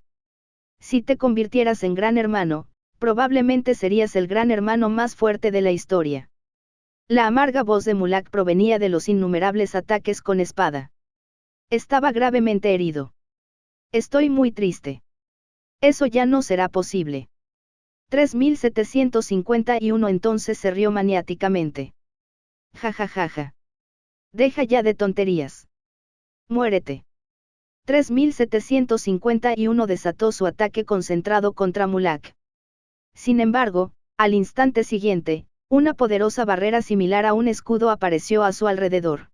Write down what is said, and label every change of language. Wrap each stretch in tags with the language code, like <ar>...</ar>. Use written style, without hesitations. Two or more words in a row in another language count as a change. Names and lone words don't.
<es>Si te convirtieras en gran hermano, probablemente serías el gran hermano más fuerte de la historia. La amarga voz de Mulak provenía de los innumerables ataques con espada. Estaba gravemente herido. Estoy muy triste. Eso ya no será posible. 3751 entonces se rió maniáticamente. Ja ja ja ja. Deja ya de tonterías. Muérete. 3751 desató su ataque concentrado contra Mulak. Sin embargo, al instante siguiente, una poderosa barrera similar a un escudo apareció a su alrededor.</es>